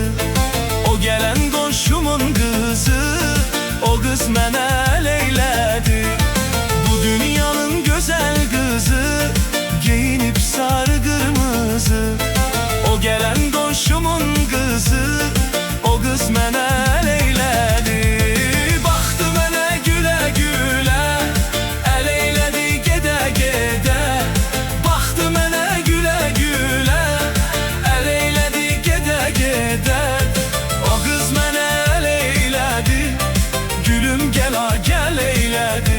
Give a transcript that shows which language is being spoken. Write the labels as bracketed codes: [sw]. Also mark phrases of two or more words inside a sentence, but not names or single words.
[tr] O gelen komşumun kızı, o kız [az] mənə əl eylədi. [tr] Bu dünyanın güzel kızı, giyinip sarı kırmızı. O gelen komşumun kızı, o kız [az] mənə əl eylədi. Baxdı mənə gülə gülə, əl eylədi gedə gedə. O qız mənə əl eylədi, gülüm gəl eylədi.